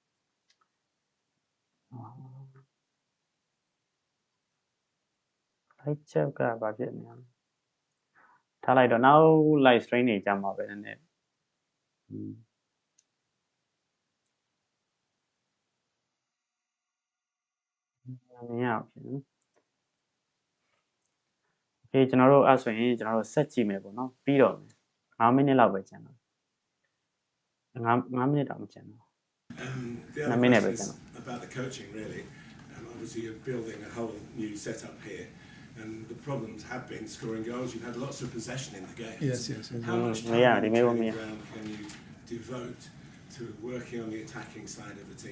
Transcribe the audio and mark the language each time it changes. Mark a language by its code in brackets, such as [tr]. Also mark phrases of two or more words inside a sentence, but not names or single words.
[my] အဲ့ချက်ကဘာဖြစ်နေလဲထားလိုက်တော့နောက် [en] live stream [my] နေကြမှာပဲနည်းနည်းမရအောင်ဖြစ်နော်โอเคကျွန်တော်တို့အဲ့ဆိုရင်ကျွန်တော်တို့ဆက်ကြည့်မယ်ပေါ့နော်ပြီးတော့5မိနစ်လောက်ပဲကျန်တော့5မိနစ်တော့မကျန်တော့ [en] The other question is about the coaching, really. Obviously, you're building a whole new setup here, and the problems have been scoring goals. You've had lots of possession in the game. Yes. How much time on the training ground can you devote to working on the attacking side of the team?